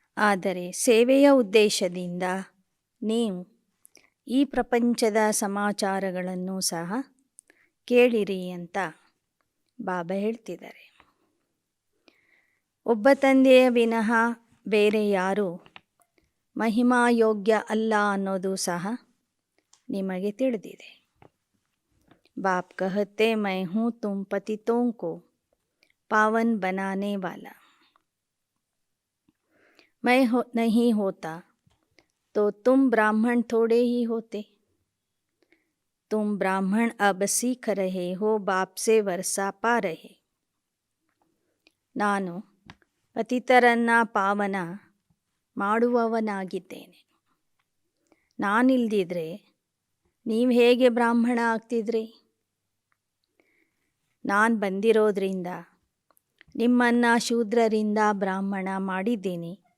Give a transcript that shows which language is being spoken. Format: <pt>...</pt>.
<kn>ಆದರೆ ಸೇವೆಯ ಉದ್ದೇಶದಿಂದ ನೀವು ಈ ಪ್ರಪಂಚದ ಸಮಾಚಾರಗಳನ್ನು ಸಹ ಕೇಳಿರಿ ಅಂತ ಬಾಬಾ ಹೇಳ್ತಿದ್ದಾರೆ. ಒಬ್ಬ ತಂದೆಯ ವಿನಃ ಬೇರೆ ಯಾರೂ ಮಹಿಮಾಯೋಗ್ಯ ಅಲ್ಲ ಅನ್ನೋದು ಸಹ ನಿಮಗೆ ತಿಳಿದಿದೆ.</kn> <hi>ಬಾಪ್ ಕಹತೆ ಮೈ ಹೂँ ತುಂ ಪತಿತೋं को पावन बनाने वाला, मैं नहीं होता तो तुम ब्राह्मण थोड़े ही होते. तुम ब्राह्मण अब सीख रहे हो, बाप से वर्षा पा रहे.</hi> <kn>ನಾನು ಪತಿತರನ್ನು ಪಾವನ ಮಾಡುವವನಾಗಿದ್ದೇನೆ. ನಾನಿಲ್ದಿದ್ರೆ ನೀವು ಹೇಗೆ ಬ್ರಾಹ್ಮಣ ಆಗ್ತಿದ್ರಿ? ನಾನು ಬಂದಿರೋದ್ರಿಂದ ನಿಮ್ಮನ್ನು ಶೂದ್ರರಿಂದ ಬ್ರಾಹ್ಮಣ ಮಾಡಿದ್ದೀನಿ.</kn>